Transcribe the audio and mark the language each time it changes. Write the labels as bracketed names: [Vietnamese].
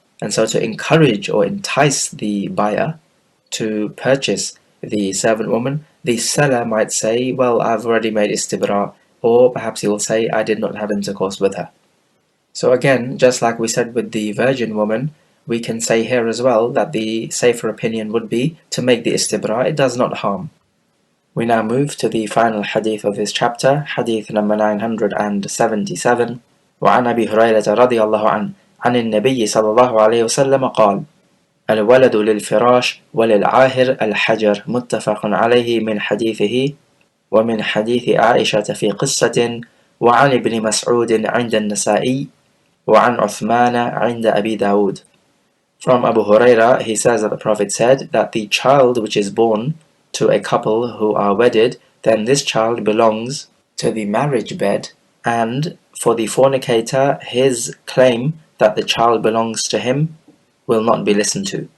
[English] And so to encourage or entice the buyer to purchase the servant woman, the seller might say, well, I've already made istibraa, or perhaps he will say, I did not have intercourse with her. So again, just like we said with the virgin woman, we can say here as well that the safer opinion would be to make the istibraa. It does not harm. We now move to the final hadith of this chapter, hadith number 977. [Arabic] وعن أبي هريرة رضي الله عنه عن النبي صلى الله عليه وسلم قال: الولد للفراش وللعاهر الحجر، متفق عليه، من حديثه ومن حديث عائشة في قصة، وعن ابن مسعود عند النسائي، وعن عثمان عند أبي داود. [English] From Abu Huraira, he says that the Prophet said that the child which is born to a couple who are wedded, then this child belongs to the marriage bed, and for the fornicator, his claim that the child belongs to him will not be listened to.